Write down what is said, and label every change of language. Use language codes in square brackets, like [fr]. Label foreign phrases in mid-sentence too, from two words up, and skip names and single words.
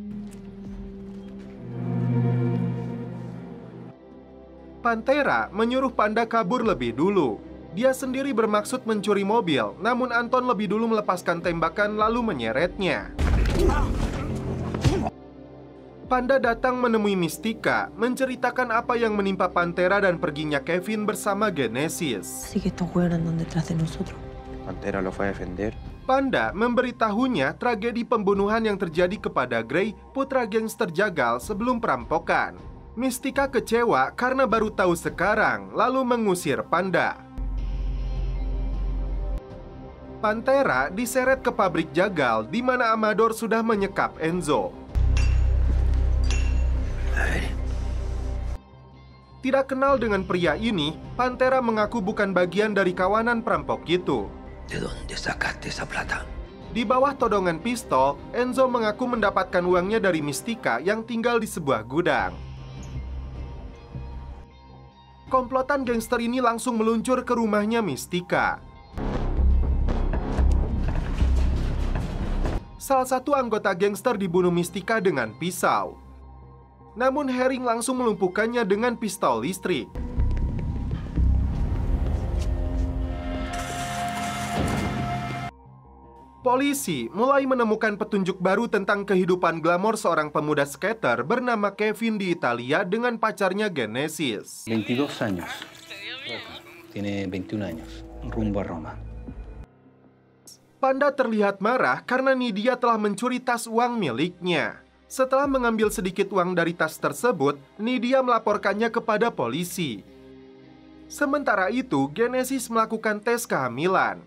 [id] Pantera menyuruh Panda kabur lebih dulu. Dia sendiri bermaksud mencuri mobil, namun Anton lebih dulu melepaskan tembakan lalu menyeretnya. Panda datang menemui Mystica, menceritakan apa yang menimpa Pantera dan perginya Kevin bersama Genesis. [es] Así que estos hueones andan detrás de nosotros. Pantera lo fue a defender. [id] Panda memberitahunya tragedi pembunuhan yang terjadi kepada Gray, putra gangster jagal sebelum perampokan. Mystica kecewa karena baru tahu sekarang, lalu mengusir Panda. Pantera diseret ke pabrik jagal di mana Amador sudah menyekap Enzo. Tidak kenal dengan pria ini, Pantera mengaku bukan bagian dari kawanan perampok itu. [es] ¿De dónde sacaste esa plata? [id] Di bawah todongan pistol, Enzo mengaku mendapatkan uangnya dari Mystica yang tinggal di sebuah gudang. Komplotan gangster ini langsung meluncur ke rumahnya Mystica. Salah satu anggota gangster dibunuh Mystica dengan pisau. Namun Herring langsung melumpuhkannya dengan pistol listrik. Polisi mulai menemukan petunjuk baru tentang kehidupan glamor seorang pemuda skater bernama Kevin di Italia dengan pacarnya Genesis. [es] 22 años. Tiene 21 años. Rumbo a Roma. [id] Panda terlihat marah karena Nidia telah mencuri tas uang miliknya. Setelah mengambil sedikit uang dari tas tersebut, Nidia melaporkannya kepada polisi. Sementara itu, Genesis melakukan tes kehamilan.